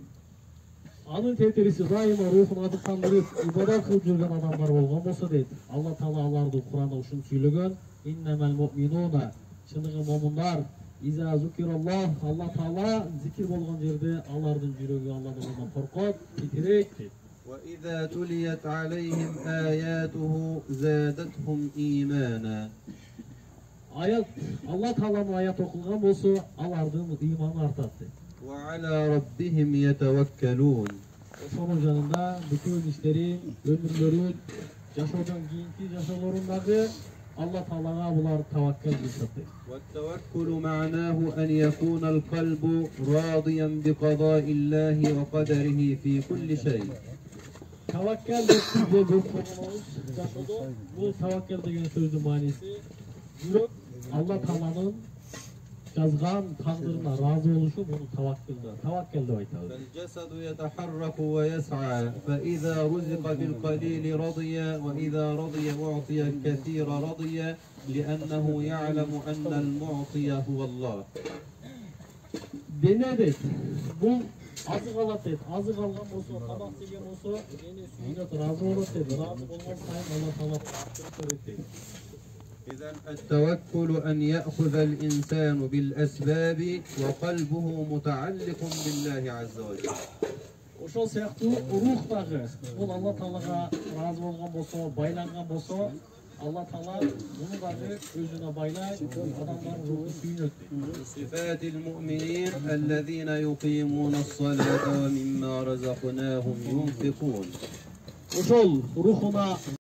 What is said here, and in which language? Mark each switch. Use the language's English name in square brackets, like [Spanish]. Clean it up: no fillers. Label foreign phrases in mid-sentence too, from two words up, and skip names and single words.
[Kyrgyz] Анын тетериси дайыма рухун азыктандырып ибадат кылып жүрген адамлар болгон болсо дейт. Allah Taala аларды Kur'anda ушуну сүйлөгөн. [Arabic] إنما المؤمنون, [Kyrgyz] çınıgı momunlar, [Arabic] إذا ذكر الله, [Kyrgyz] Алла Таала зикир болгон жерде алардын жүрөгү Алладан коркот, титирейт дейт. [Arabic] وإذا تليت عليهم آياته زادتهم إيمانا. [Kyrgyz] Аят, Алла Тааланын аят окулган болсо, алардын ыйманы артат дейт. [Arabic] وعلى ربهم يتوكلون. [Kyrgyz] Ошонун жанында бүтүн иштерин, өмүрлөрүн, жашоодон кийинки жашоолорундагы Алла Таалага булар таваккал кылышат дейт. [Arabic] والتوكل معناه أن يكون القلب راضيا بقضاء الله وقدره في كل شيء. [Kyrgyz] Tavakkal деп бизде көп колдонобуз жашоодо. Бул таваккал деген сөздүн мааниси жүрөк Алла Тааланын жазган тагдырына разы болушу, муну таваккал деп айтабыз. [Arabic] فالجسد يتحرك ويسعى فإذا رزق بالقليل رضي وإذا رضي أعطي الكثير رضي لأنه يعلم أن المعطي هو الله. [Kyrgyz] Дене дейт. Бул азык алат дейт. Азык алган болсо, тамак жеген болсо, дене сүйүнөт, разы болот дейт. Разы болгон сайын Алла Таала берет дейт. [Arabic] إذن التوكل أن يأخذ الإنسان بالأسباب وقلبه متعلق بالله عز وجل. [Kyrgyz] Ошол сыяктуу рух дагы, бул Алла Таалага разы болгон болсо, байланган болсо, Алла Таала муну дагы өзүнө байлайт, адамдардын руху сүйүнөт дейт. [Arabic] صفات المؤمنين الذين يقيمون الصلاة ومما رزقناهم ينفقون. [Kyrgyz] Ошол рухуна